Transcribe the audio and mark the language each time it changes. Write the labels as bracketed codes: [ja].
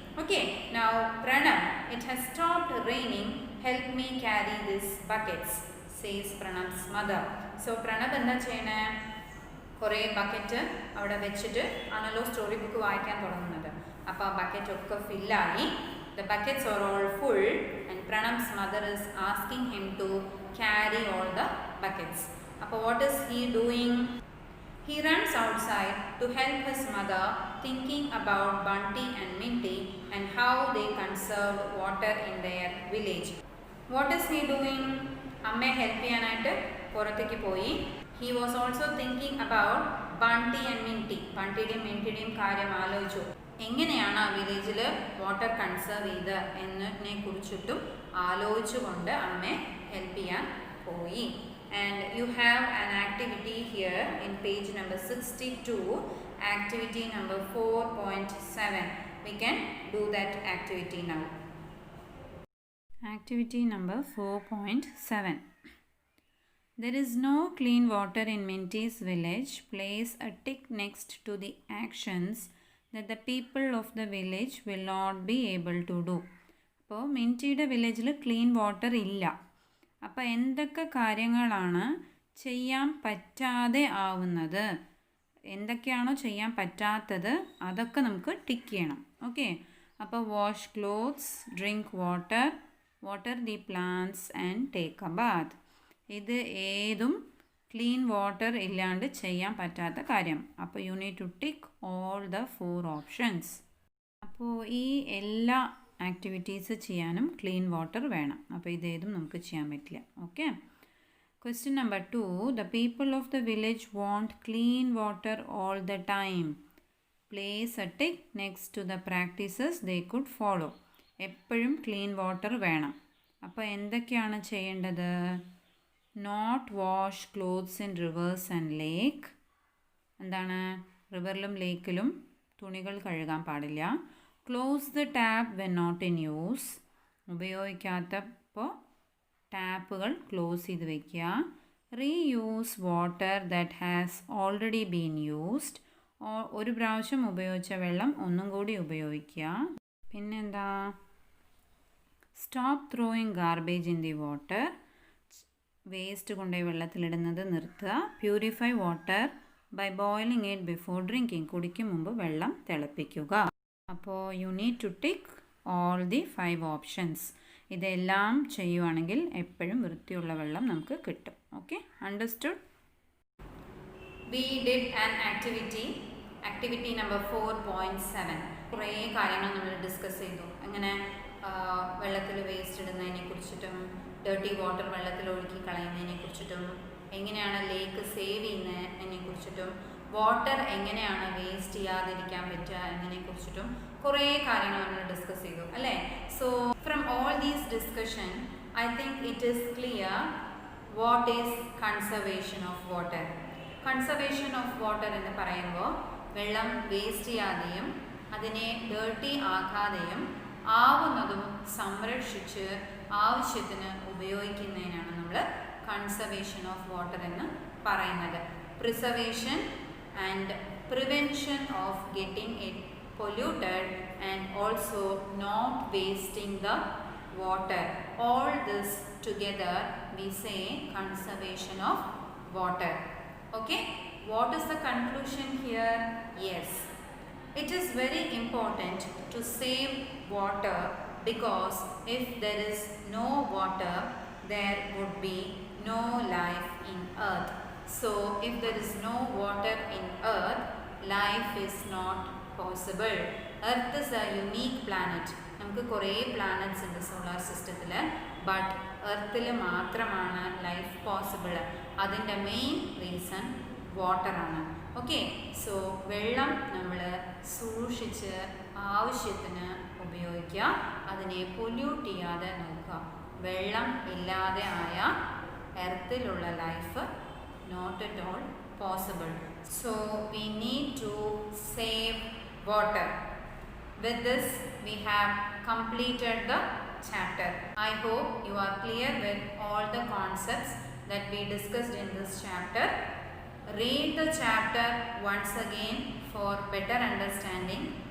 [en] Okay, now Pranab, it has stopped raining, help me carry these buckets, says Pranab's mother. [ml] So Pranab എന്താ ചെയ്യണേ? കുറേ bucket അവിടെ വെച്ചിട്ട് ആണല്ലോ സ്റ്റോറി ബുക്ക് വായിക്കാൻ തുടങ്ങുന്നത്. അപ്പോൾ ആ ബക്കറ്റ് ഒക്കെ ഫില്ലായി. [en] The buckets are all full and Pranab's mother is asking him to carry all the buckets. അപ്പോൾ what is he doing? He runs outside to help his mother, thinking about Bunty and Minty and how they conserve water in their village. What is he doing? [ml] അമ്മയെ help ചെയ്യാനായിട്ട് പുറത്തേക്ക് പോയി. [en] He was also thinking about Bunty and Minty. [ml] ബണ്ടിയുടെയും മിൻറ്റിയുടെയും കാര്യം ആലോചിച്ചു. എങ്ങനെയാണ് ആ വില്ലേജിൽ water conserve ചെയ്ത് എന്നതിനെ കുറിച്ചിട്ടും ആലോചിച്ചുകൊണ്ട് അമ്മയെ ഹെൽപ്പ് ചെയ്യാൻ പോയി. [en] And you have an activity here in page number 62, activity number 4.7. We can do that activity now. Activity number 4.7. There is no clean water in Minty's village. Place a tick next to the actions that the people of the village will not be able to do. [ml] അപ്പോൾ മിൻറ്റിയുടെ വില്ലേജിൽ clean water ഇല്ല. അപ്പോൾ എന്തൊക്കെ കാര്യങ്ങളാണ് ചെയ്യാൻ പറ്റാതെ ആവുന്നത്, എന്തൊക്കെയാണോ ചെയ്യാൻ പറ്റാത്തത് അതൊക്കെ നമുക്ക് ടിക്ക് ചെയ്യണം. [en] Okay, അപ്പോൾ wash clothes, drink water, water the plants and take a bath. [ml] ഇത് ഏതും ക്ലീൻ വാട്ടർ ഇല്ലാണ്ട് ചെയ്യാൻ പറ്റാത്ത കാര്യം. അപ്പോൾ [en] You need to tick all the 4 options. [ml] അപ്പോൾ ഈ എല്ലാ ആക്ടിവിറ്റീസ് ചെയ്യാനും ക്ലീൻ വാട്ടർ വേണം. അപ്പോൾ ഇതേതും നമുക്ക് ചെയ്യാൻ പറ്റില്ല. [en] Okay, question number 2. The people of the village want clean water all the time. Place a tick next to the practices they could follow. [ml] എപ്പോഴും ക്ലീൻ വാട്ടർ വേണം. അപ്പോൾ എന്തൊക്കെയാണ് ചെയ്യേണ്ടത്? [en] Not wash clothes in rivers and lake. എന്താണ്? [ml] റിവറിലും ലേക്കിലും തുണികൾ കഴുകാൻ പാടില്ല. [en] Close the tap when not in use. [ml] ഉപയോഗിക്കാത്തപ്പോൾ ടാപ്പുകൾ close ചെയ്ത് വയ്ക്കുക. [en] Reuse water that has already been used. [ml] ഒരു പ്രാവശ്യം ഉപയോഗിച്ച വെള്ളം ഒന്നും കൂടി ഉപയോഗിക്കുക. പിന്നെന്താ? [en] Stop throwing garbage in the water. [ml] Waste കൊണ്ടുപോയി വെള്ളത്തിലിടുന്നത് നിർത്തുക. [en] Purify water by boiling it before drinking. [ml] കുടിക്കും മുമ്പ് വെള്ളം തിളപ്പിക്കുക. [en] അപ്പോൾ you need to tick all the 5 options. [ml] ഇതെല്ലാം ചെയ്യുവാണെങ്കിൽ എപ്പോഴും വൃത്തിയുള്ള വെള്ളം നമുക്ക് കിട്ടും. [en] Okay, understood? We did an activity number 4.7. [ml] കുറേ കാര്യങ്ങൾ നമ്മൾ ഡിസ്കസ് ചെയ്തു. അങ്ങനെ വെള്ളത്തിൽ വേസ്റ്റ് ഇടുന്നതിനെ കുറിച്ചിട്ടും ഡേർട്ടി വാട്ടർ വെള്ളത്തിൽ ഒഴുക്കി കളയുന്നതിനെ കുറിച്ചിട്ടും എങ്ങനെയാണ് ലേക്ക് സേവ് ചെയ്യുന്നതിനെ കുറിച്ചിട്ടും വാട്ടർ എങ്ങനെയാണ് വേസ്റ്റ് ചെയ്യാതിരിക്കാൻ പറ്റുക എന്നതിനെ കുറിച്ചിട്ടും കുറേ കാര്യങ്ങൾ നമ്മൾ ഡിസ്കസ് ചെയ്തു അല്ലേ? [en] So from all these discussion I think it is clear what is conservation of water. [ml] Conservation of water എന്ന് പറയുമ്പോൾ വെള്ളം വേസ്റ്റ് ചെയ്യാതെയും അതിനെ ഡേർട്ടി ആക്കാതെയും ആവുന്നതും സംരക്ഷിച്ച് ആവശ്യത്തിന് ഉപയോഗിക്കുന്നതിനാണ് നമ്മൾ കൺസർവേഷൻ ഓഫ് വാട്ടർ എന്ന് പറയുന്നത്. [en] Preservation and prevention of getting it polluted and also not wasting the water. All this together we say conservation of water. Okay, what is the conclusion here? Yes, it is very important to save water because if there is no water there would be no life in earth. So if there is no water in earth, life is not possible. Earth is a unique planet. [ml] നമുക്ക് കുറേ planets ഉണ്ട് solar സിസ്റ്റത്തിൽ, but എർത്തിൽ മാത്രമാണ് life possible. അതിൻ്റെ main reason വാട്ടറാണ്. Okay, so വെള്ളം നമ്മൾ സൂക്ഷിച്ച് ആവശ്യത്തിന് ഉപയോഗിക്കുക, അതിനെ പൊല്യൂട്ട് ചെയ്യാതെ നോക്കുക. വെള്ളം ഇല്ലാതെ ആയ എർത്തിലുള്ള life [en] not at all possible. So we need to save water. With this we have completed the chapter. I hope you are clear with all the concepts that we discussed in this chapter. Read the chapter once again for better understanding.